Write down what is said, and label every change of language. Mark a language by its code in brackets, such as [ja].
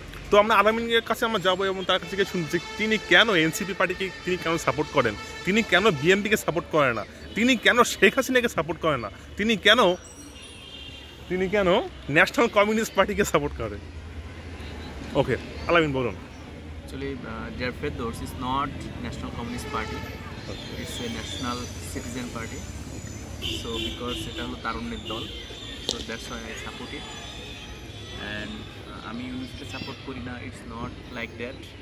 [bn] তো আমরা আলামিনের কাছে যাবো এবং তার কাছে শুনছি তিনি কেন এনসিপি পার্টিকে কেন সাপোর্ট করেন, তিনি কেন বিএনপিকে সাপোর্ট করে না, তিনি কেন শেখ হাসিনাকে সাপোর্ট করে না, তিনি কেন ন্যাশনাল কমিউনিস্ট পার্টিকে সাপোর্ট করেন। ওকে, আলামিন বলুন। [en] Actually, dear Firdaus is not National Communist Party. It's a National Citizen Party. So because এটা হলো তারুণ্যের দল, so that's why I support it. And আমি ইউনুসকে support করি না, it's not like that.